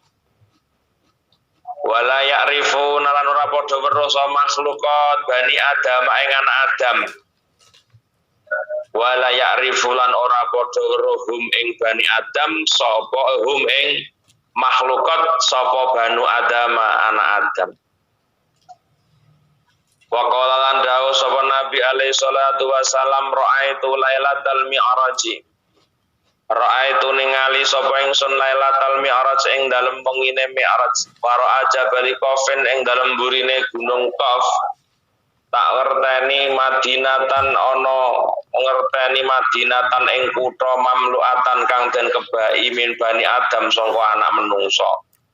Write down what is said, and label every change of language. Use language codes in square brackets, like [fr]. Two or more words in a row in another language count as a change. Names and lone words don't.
[ar] ولا يعرف [jv] lan ora padha weruh sapa makhluqat bani Adam ing anak Adam. [ar] ولا يعرف [jv] lan ora padha weruh hum ing bani Adam sapa hum ing makhluqat sapa banu Adam anak Adam. [ar] وقال [jv] lan dawuh sapa [ar] النبي عليه الصلاة والسلام رأيت ليلة المعراج. [jv] Ra'aitu ningali sapa ingsun [ar] ليلة المعراج [jv] ing dalem pengine mi'raj [ar] وراء جبل قاف [jv] ing dalem burine gunung Qaf. Tak ngerteni Madinatan ana ngerteni Madinatan ing kutha mamluatan kang den kebai [ar] من بني آدم [jv] sangka anak menungso.